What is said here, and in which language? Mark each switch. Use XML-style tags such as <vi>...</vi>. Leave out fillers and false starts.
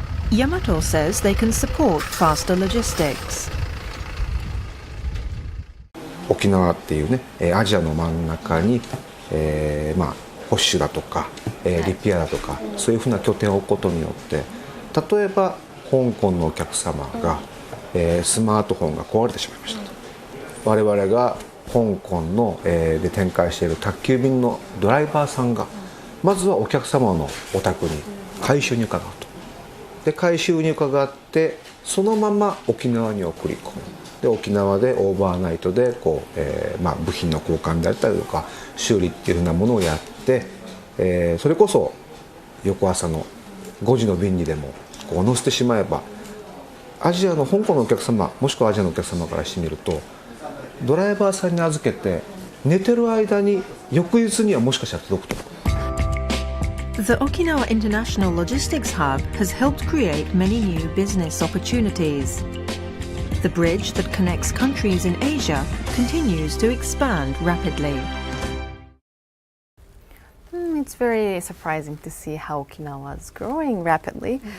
<en>Yamato says they can support faster logistics.</en> <ja>沖縄っていうね、アジアの真ん中に、保守だとか、リピアだとかそういうふうな拠点を置くことによって、例えば香港のお客様が、スマートフォンが壊れてしまいましたと。我々が香港の、で展開している宅急便のドライバーさんがまずはお客様のお宅に回収に伺うと。で回収に伺ってそのまま沖縄に送り込む。で沖縄でオーバーナイトでこう、部品の交換であったりとか修理っていうふうなものをやって、それこそ翌朝の5時の便にでもこう乗せてしまえば、アジアの香港のお客様もしくはアジアのお客様からしてみると、ドライバーさんに預けて寝てる間に翌日にはもしかしたら届くと。</ja> <en>The Okinawa International Logistics Hub has helped create many new business opportunities. The bridge that connects countries in Asia continues to expand rapidly. it's very surprising to see how Okinawa is growing rapidly.</en>